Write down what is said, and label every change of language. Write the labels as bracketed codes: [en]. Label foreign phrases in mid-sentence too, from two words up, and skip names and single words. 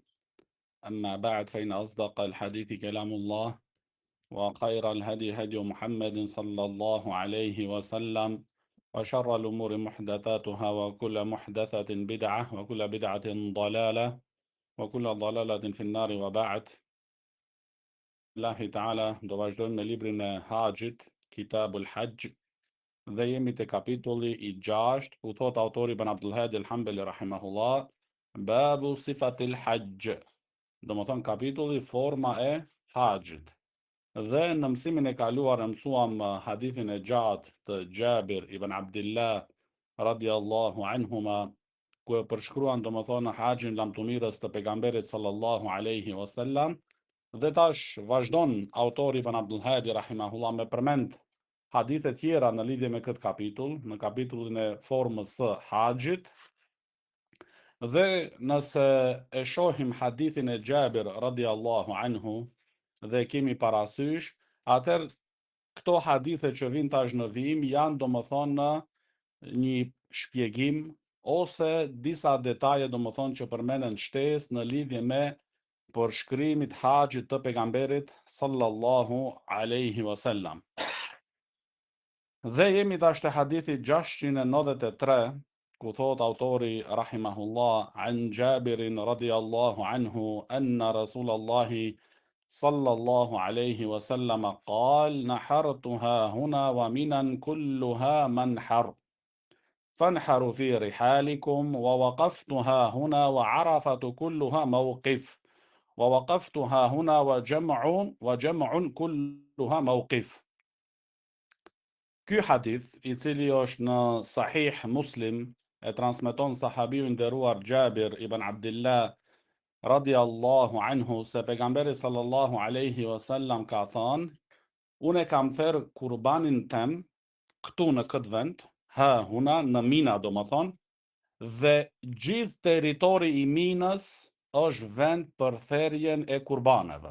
[ar] أما بعد، فإن أصدق الحديث كلام الله، وخير الهدي هدي محمد صلى الله عليه وسلم، وشر الأمور محدثاتها، وكل محدثة بدعة، وكل بدعة ضلالة، وكل ضلالة في النار. [sq] وبعد. [ar] الله تعالى [sq] do vazhdojmë me librin e Haxhit, [ar] كتاب الحج, [sq] dhe jemi te kapitulli I 6, ku thot autori Ibn Abdul Hadi al-Hanbali rahimahullah, [ar] باب صفة الحج, [sq] do më thonë kapitulli forma e Haxhit. Dhe në mësimin e kaluar mësuam hadithin e gjatë të Jabir ibn Abdillah [ar] رضي الله عنهما, [sq] ku e përshkruan do më thonë Haxhin lamtumirës të pejgamberit [ar] صلى الله عليه وسلم. [sq] Dhe tash vazhdon autori Ibn Abdul Hadi rahimahullah me përmend hadithe tjera në lidhje me këtë kapitull, në kapitullin e formës së Haxhit. Dhe nëse e shohim hadithin e Jabir [ar] رضي الله عنه [sq] dhe kemi parasysh, atëherë këto hadithe që vijnë tash në vijim janë domethënë një shpjegim ose disa detaje domethënë që përmenden shtesë në lidhje me përshkrimit Haxhit të pejgamberit [ar] صلى الله عليه وسلم. [sq] Dhe jemi tash te hadithi 693, ku thot autori rahimahullah, [ar] عن جابر رضي الله عنه أن رسول الله صلى الله عليه وسلم قال نحرتها هنا ومنا كلها منحر فانحروا في رحالكم ووقفتها هنا وعرفة كلها موقف ووقفتها هنا وجمع كلها موقف. [sq] Ky hadith, I cili është në Sahih Muslim, e transmeton sahabiu I nderuar Jabir ibn Abdillah [ar] رضي الله عنه [sq] se pejgamberi [ar] صلى الله عليه وسلم [sq] ka thënë, unë kam therr kurbanin tem këtu në këtë vend, [ar] ها هنا [sq] në Mina do më thonë, dhe gjithë territori I Minës është vend për therrjen e kurbaneve.